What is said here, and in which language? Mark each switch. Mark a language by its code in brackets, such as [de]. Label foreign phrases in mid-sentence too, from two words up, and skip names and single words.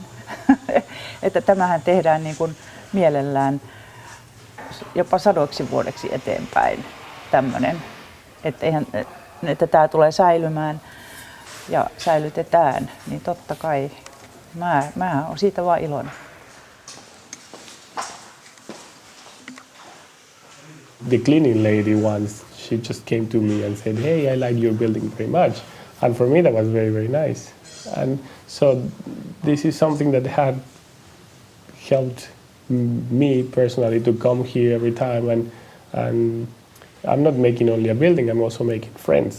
[fi] Että tämähän tehdään niin kuin mielellään jopa 100 vuodeksi eteenpäin tämmöinen, että tämä tulee säilymään ja säilytetään, niin totta kai mä oon siitä vaan iloinen. [en] The cleaning lady once, she just came to me and said, "Hey, I like your building very much." And for me that was very, very nice. And so this is something that had helped me personally to come here every time, and I'm not making only a building, I'm also making friends.